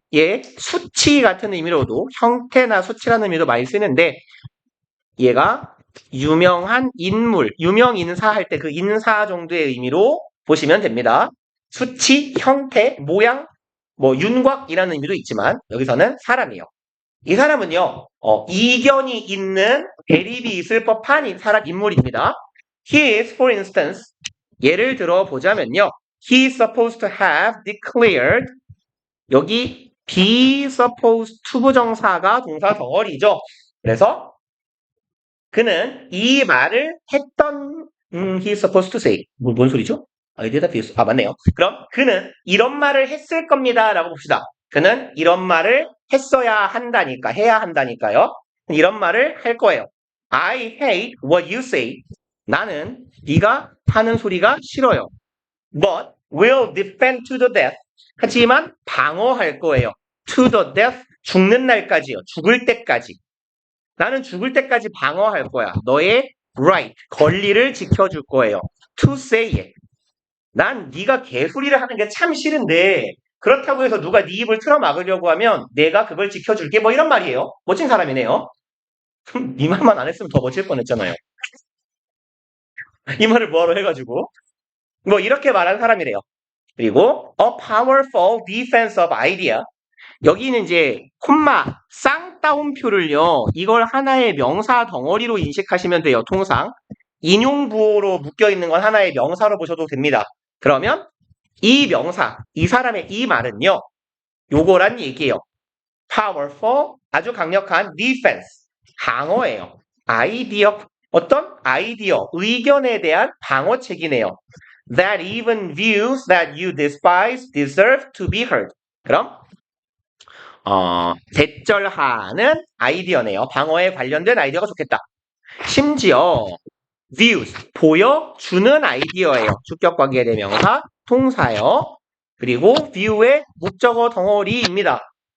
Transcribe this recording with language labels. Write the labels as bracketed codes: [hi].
[ko] 얘 수치 같은 의미로도 형태나 수치라는 의미로 많이 쓰는데 얘가 유명한 인물, 유명 인사 할 때 그 인사 정도의 의미로 보시면 됩니다. 수치, 형태, 모양, 뭐 윤곽이라는 의미도 있지만 여기서는 사람이에요. 이 사람은요, 이견이 있는 대립이 있을 법한 사람 인물입니다. [en] He is, for instance, [ko] 예를 들어 보자면요. [en] He is supposed to have declared, 여기 be supposed to [ko] 부정사가 동사 덩어리죠. 그래서 그는 이 말을 했던, [en] he is supposed to say. [ko] 뭔 소리죠? 아이디어다 비웃. 맞네요. 그럼 그는 이런 말을 했을 겁니다. 라고 봅시다. 그는 이런 말을 했어야 한다니까, 해야 한다니까요. 이런 말을 할 거예요. [en] I hate what you say. [ko] 나는 네가 하는 소리가 싫어요. [en] But will defend to the death. [ko] 하지만 방어할 거예요. [en] To the death. [ko] 죽는 날까지요. 죽을 때까지. 나는 죽을 때까지 방어할 거야. 너의 right, 권리를 지켜줄 거예요. [en] To say it. [ko] 난 네가 개소리를 하는 게 참 싫은데 그렇다고 해서 누가 네 입을 틀어막으려고 하면 내가 그걸 지켜줄게. 뭐 이런 말이에요. 멋진 사람이네요. 이 말만 안 했으면 더 멋질 뻔했잖아요. 이 말을 뭐하러 해가지고. 뭐 이렇게 말하는 사람이래요. 그리고 [en] a powerful defense of idea. [ko] 여기는 이제 콤마 쌍따옴표를요. 이걸 하나의 명사 덩어리로 인식하시면 돼요. 통상. 인용부호로 묶여있는 건 하나의 명사로 보셔도 됩니다. 그러면 이 명사, 이 사람의 이 말은요. 요거란 얘기예요. powerful, 아주 강력한 defense, 방어예요. 아이디어, 어떤 아이디어, 의견에 대한 방어책이네요. [en] That even views that you despise deserve to be heard. [ko] 그럼 대절하는 아이디어네요. 방어에 관련된 아이디어가 좋겠다. 심지어 views, 보여주는 아이디어예요. 주격관계 대명사, 통사요. 그리고 view의 목적어 덩어리입니다.